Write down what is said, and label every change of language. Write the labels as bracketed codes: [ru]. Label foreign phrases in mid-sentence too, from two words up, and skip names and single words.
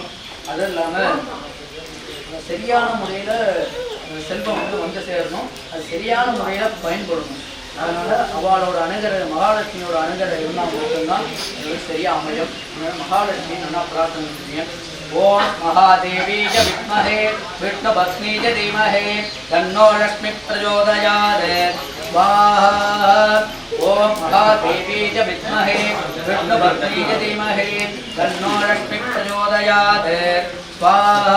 [ta] அதுவும் இல்லாமல் சரியான முறையில் செல்வம் வந்து சேரணும், அது சரியான முறையில் பயன்படணும். அதனால் அவளோட அனுகிரகம், மகாலட்சுமியோட அனுகிரகம் இருந்தால் மட்டும்தான் அது சரியாக அமையும். அதனால் மகாலட்சுமி நல்லா பிரார்த்தனை பண்ணுவீங்க. [sa] ओम् महादेवि च विद्महे विष्णुपत्नी च धीमहि तन्नो लक्ष्मी प्रचोदयात् स्वाहा. ओम महादेवी च विद्महे विष्णुपत्नी च धीमहि तन्नो लक्ष्मी प्रचोदयात् स्वाहा.